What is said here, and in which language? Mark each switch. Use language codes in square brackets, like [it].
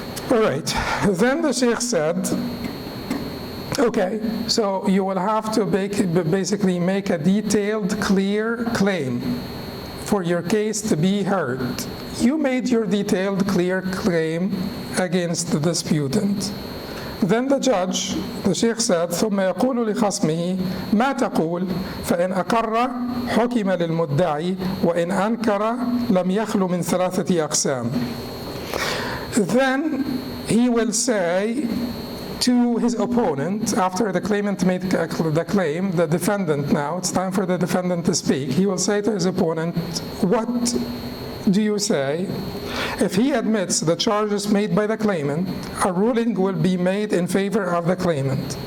[en] All right, then the Sheikh said, okay, so you will have to basically make a detailed, clear claim for your case to be heard. You made your detailed, clear claim against the disputant. Then the judge, the Sheikh said, [ar] ثم يقول لخصمه ما تقول فإن أقر حكم للمدعي وإن أنكر لم يخلو من ثلاثة أقسام. [en] Then he will say to his opponent, after the claimant made the claim, the defendant now, it's time for the defendant to speak. He will say to his opponent, what do you say? If he admits the charges made by the claimant, a ruling will be made in favor of the claimant.